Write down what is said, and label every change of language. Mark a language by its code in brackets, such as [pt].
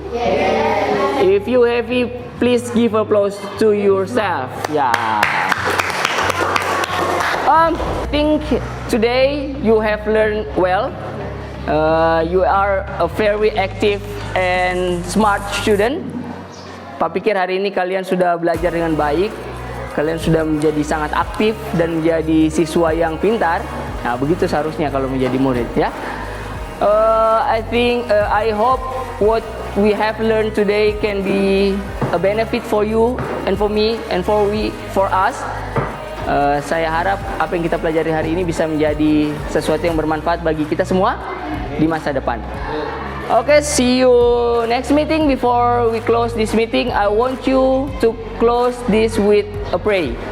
[en] Yes. If you happy, please give applause to yourself. Yeah. I think today you have learned well. You are a very active and smart student. [id] Pak pikir hari ini kalian sudah belajar dengan baik. Kalian sudah menjadi sangat aktif dan menjadi siswa yang pintar. Nah, begitu seharusnya kalau menjadi murid, ya. [en] I hope what we have learned today can be a benefit for you and for me and for us. [id] Saya harap apa yang kita pelajari hari ini bisa menjadi sesuatu yang bermanfaat bagi kita semua di masa depan. [en] Okay, see you next meeting. Before we close this meeting, I want you to close this with a pray.